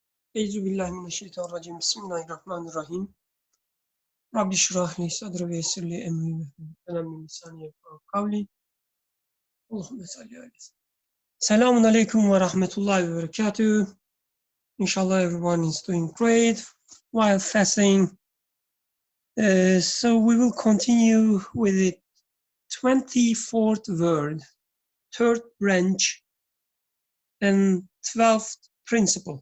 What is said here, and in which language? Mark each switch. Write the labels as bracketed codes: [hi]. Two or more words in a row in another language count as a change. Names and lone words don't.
[ar] أعوذ بالله من الشيطان الرجيم. بسم الله الرحمن الرحيم. رب اشرح لي صدري ويسر لي أمري واحلل من لساني يفقهوا قولي. اللهم صل عليه. سلام عليكم ورحمة الله وبركاته. [en] Inshallah everyone is doing great while fasting. So we will continue with the 24th word, third branch, and 12th principle.